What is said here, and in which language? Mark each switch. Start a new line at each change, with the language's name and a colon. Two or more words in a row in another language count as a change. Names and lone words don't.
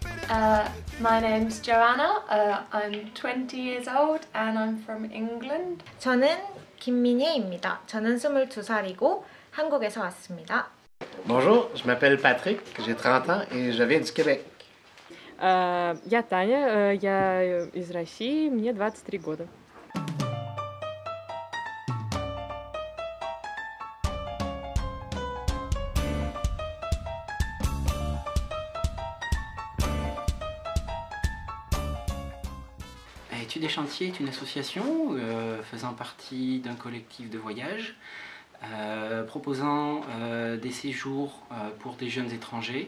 English: My name's Joanna. I'm 20 years old and I'm from England.
Korean: 저는 김민희입니다. 저는 22살이고 한국에서 왔습니다.
French: Bonjour, je m'appelle Patrick, j'ai 30 ans et je viens du Québec.
Russian: Я Таня, я из России, мне 23 года.
French: Études et Chantiers est une association faisant partie d'un collectif de voyage proposant des séjours pour des jeunes étrangers.